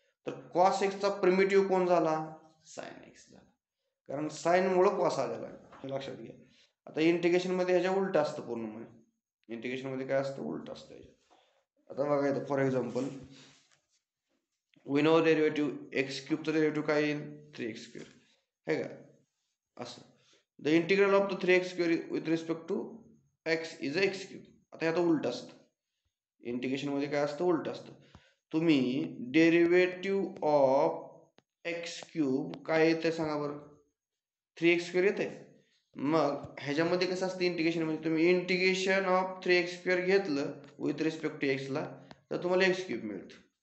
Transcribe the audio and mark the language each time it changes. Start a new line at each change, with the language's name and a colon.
Marathi: तर कॉस एक्सचा प्रिमेटिव्ह कोण झाला, साइन एक्स झाला, कारण साइन मुळे कॉस आलेला आहे, हे लक्षात घ्या. आता इंटिग्रेशन मध्ये ह्याच्या उलट असतं पूर्णपणे, इंटिग्रेशन मध्ये काय असतं, उलट असतं ह्याच्या. आता बघा येतं
English: for example, we know derivative
Marathi: x क्यूबचं derivative काय येईल, 3x स्क्वेअर, है का असं.
English: The integral of the 3x square with respect to x is x cube.
Marathi: आता ह्यात उलट असतं, इंटिग्रेशन मध्ये काय असतं, उलट असतं. तुम्ही
English: derivative of x cube
Marathi: काय येते सांगा बरं, 3x स्क्वेअर येते. मग ह्याच्यामध्ये कसं असतं इंटिग्रेशन मध्ये, तुम्ही
English: integration of 3x square
Marathi: घेतलं
English: with respect to
Marathi: एक्सला तर तुम्हाला एक्स क्यूब मिळतं.